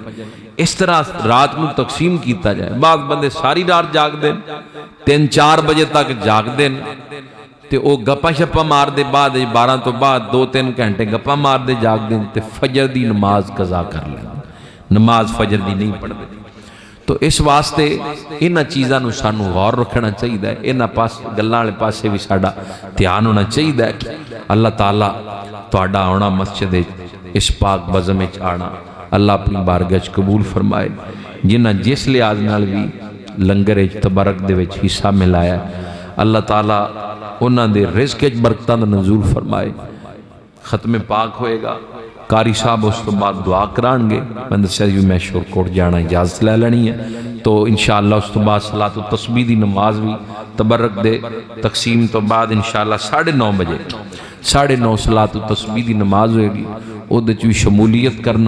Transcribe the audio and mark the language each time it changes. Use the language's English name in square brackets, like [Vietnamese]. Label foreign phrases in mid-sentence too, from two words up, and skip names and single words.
[Punjabi] اس طرح رات نو تقسیم کیتا جائے۔ بعض بندے ساری رات جاگ دیں، 3-4 بجے تک جاگ دیں تے او گپا شپا مار دے، بعد 12 تو بعد 2-3 گھنٹے گپا مار دے جاگ دیں تے فجر دی نماز قضا کر لیں، نماز فجر دی نہیں پڑھ دے۔ تو اس واسطے انہاں چیزاں نو سانو غور رکھنا چاہیے، انہاں پاس گلاں والے پاسے بھی ساڈا دھیان ہونا چاہیے۔ اللہ تعالیٰ تہاڈا آنا مسجد اس پاک بزم وچ آنا اللہ اپنی بارگاہ وچ قبول فرمائے۔ جنہاں جس لحاظ نال بھی لنگر وچ تبرک دے وچ حصہ ملایا، اللہ تعالیٰ انہاں دے رزق وچ برکتاں دا نزول فرمائے۔ ختم پاک ہوئے گا، قاری صاحب اس تو بعد دعا کران گے، میں دسیا جی میں شور کوٹ جانا اجازت لے لینی ہے، تو انشاءاللہ اس تو بعد صلاۃ و تسبیح دی نماز بھی تبرک دے تقسیم تو بعد انشاءاللہ 9:30 بجے 9:30 صلاۃ و تسبیح دی نماز ہوئے گی، او دے چوی شمولیت کرنا۔